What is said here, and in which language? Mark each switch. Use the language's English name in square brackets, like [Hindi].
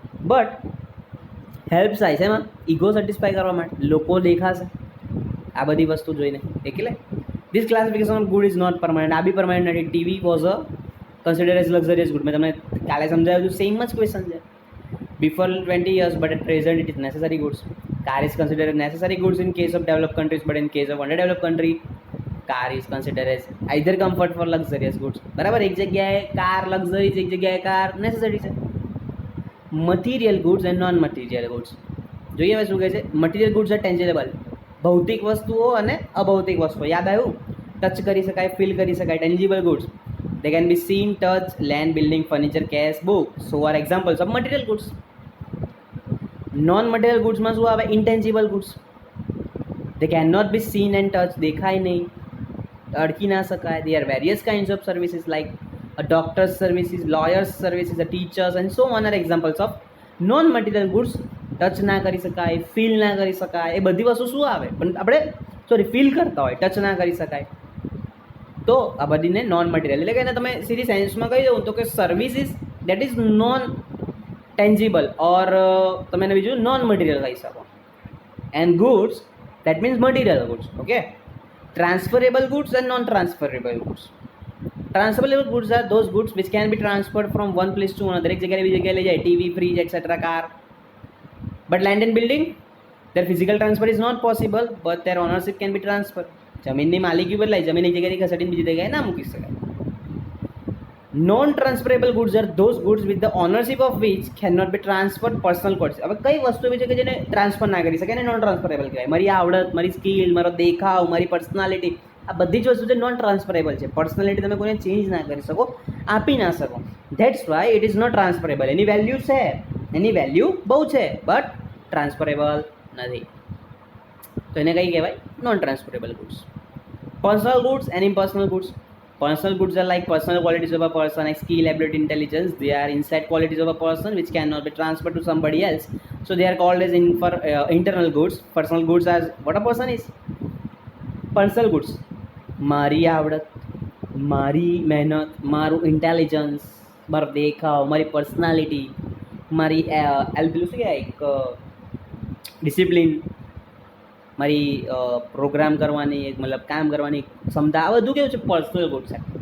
[Gujarati] But help થાય છે એમાં ઈગો સેટિસ્ફાય કરવા માટે, લોકો દેખાશે આ બધી વસ્તુ જોઈને, એટલે [English] This classification of good is not permanent. [Gujarati] આ બી પરમાનન્ટ નથી. [English] TV was a consider as luxurious good. [Gujarati] મેં તમને કાલે સમજાવ્યું હતું, સેમ જ ક્વેશ્ચન છે. [English] Before 20 years but at present it is necessary goods. Car is considered necessary goods in case of developed countries, but in case of underdeveloped country car is considered as either comfort for luxurious goods. [Gujarati] બરાબર, એક જગ્યાએ car luxury છે, એક જગ્યાએ car necessary છે. [English] Material goods and non material goods. [Gujarati] જોઈએ હવે શું કહે છે. [English] material goods are tangible, [Gujarati] ભૌતિક વસ્તુઓ અને અભૌતિક વસ્તુઓ. યાદ આવ્યું, ટચ કરી શકાય, ફીલ કરી શકાય, tangible goods. [English] They can be seen, touched, land, building, furniture, cash, book. So are examples of material goods. Non-material goods [Gujarati] માં શું આવે, [English] intangible goods. They cannot be seen and touched. [Gujarati] દેખાય નહીં, અડકી ના શકાય. [English] There are various kinds of services like a doctor's services, lawyer's services, a teacher's and so on are examples of non-material goods. [Gujarati] Touch ના કરી શકાય, feel ના કરી શકાય, એ બધી વસ્તુ શું આવે, પણ આપણે ફીલ કરતા હોય, ટચ ના કરી શકાય, તો આ બધીને નોન મટીરિયલ. એટલે કે એને તમે સીધી સાયન્સમાં કહી દઉં તો કે [English] services that is non tangible [Gujarati] ઓર તમે એને બીજું નોન મટીરિયલ કહી શકો. [English] and goods, that means material goods. Okay, transferable goods and non-transferable goods. Transferable goods are those goods which can be transferred from one place to another. [Hindi] एक जगह भी जगह ले जाए, [English] TV, fridge, etc. car. But land and building, their physical transfer is not possible, but their ownership can be transferred. [Gujarati] જમીનની માલિકી બદલાય, જમીન એક જગ્યાથી ખસેડીને બીજી જગ્યાએ ના મૂકી શકાય. [English] Non-transferable goods are those goods with the ownership of which cannot be transferred personal goods. [Gujarati] હવે કઈ વસ્તુ એવી છે કે જેને ટ્રાન્સફર ના કરી શકે ને નોન ટ્રાન્સફરેબલ કહેવાય. મારી આવડત, મારી સ્કિલ, મારો દેખાવ, મારી પર્સનાલિટી, આ બધી જ વસ્તુ છે નોન ટ્રાન્સફરેબલ છે. પર્સનાલિટી તમે કોઈને ચેન્જ ના કરી શકો, આપી ના શકો. [English] That's why it is not transferable. [Gujarati] Any value છે, એની વેલ્યુ બહુ છે, બટ ટ્રાન્સફરેબલ નથી. તો એને કઈ કહેવાય? Non transferable goods. [English] Personal goods and impersonal goods. Personal goods are like personal qualities of a person, like skill, ability, intelligence. They are inside qualities of a person which cannot be transferred to somebody else. So they are called as internal goods. Personal goods are what a person is. Personal goods. [Gujarati] મારી આવડત, મારી મહેનત, મારું intelligence, મારો દેખાવ, મારી personality, મારી પેલું શું કહેવાય, એક ડિસિપ્લિન, મારી પ્રોગ્રામ કરવાની, એક મતલબ કામ કરવાની ક્ષમતા, આ બધું કેવું છે? પર્સનલ ગુડ છે.